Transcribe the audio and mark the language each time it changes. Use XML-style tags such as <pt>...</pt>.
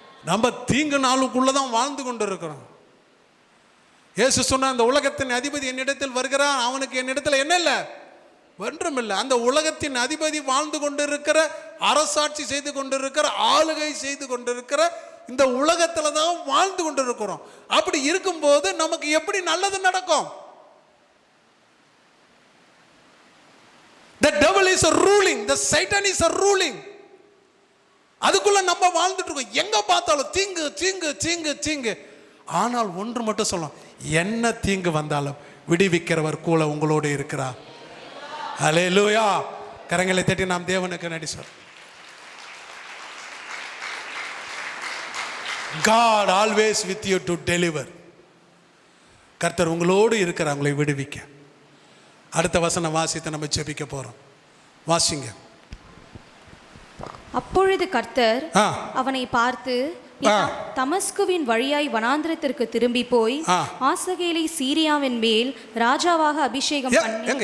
<ta>நம்ம தீங்கு நாளுக்குள்ளே தான் வாழ்ந்து கொண்டு இருக்கிறோம். இயேசு சொன்ன, அந்த உலகத்தின் அதிபதி என்னிடத்தில் வருகிறான், அவனுக்கு என்னிடத்தில் என்ன இல்லை? ஒன்றும் இல்லை. அந்த உலகத்தின் அதிபதி வாழ்ந்து கொண்டு இருக்கிற, அரசாட்சி செய்து கொண்டிருக்கிற, ஆளுகை செய்து கொண்டிருக்கிற இந்த உலகத்தில் தான் வாழ்ந்து கொண்டு இருக்கிறோம். அப்படி இருக்கும்போது நமக்கு எப்படி நல்லது நடக்கும்?</ta> <en>The devil is a ruling, the Satan is a ruling.</en> <ta>அதுக்குள்ள நம்ம வாழ்ந்துட்டு இருக்கோம். எங்க பார்த்தாலும் தீங்கு தீங்கு தீங்கு தீங்கு. ஆனால் ஒன்று மட்டும் சொல்லலாம், என்ன தீங்கு வந்தாலும் விடுவிக்கிறவர் கூட உங்களோடு இருக்கிறார். ஹல்லேலூயா. கரங்களை தட்டி நாம் தேவனுக்கு நன்றி சொல்றோம்.</ta> <en>God always with you to deliver.</en> <ta>கர்த்தர் உங்களோடு இருக்கிறார் உங்களை விடுவிக்க. அடுத்த வசனம் வாசித்து நம்ம ஜெபிக்க போறோம். வாசிங்க. அப்பொழுது கர்த்தர் அவனை பார்த்து, நீ தமஸ்குவின் வழியாய் வனாந்திரத்திற்கு திரும்பி போய் ஆசகேலை சீரியாவின் மேல் ராஜாவாக அபிஷேகம் பண்ணி.</ta>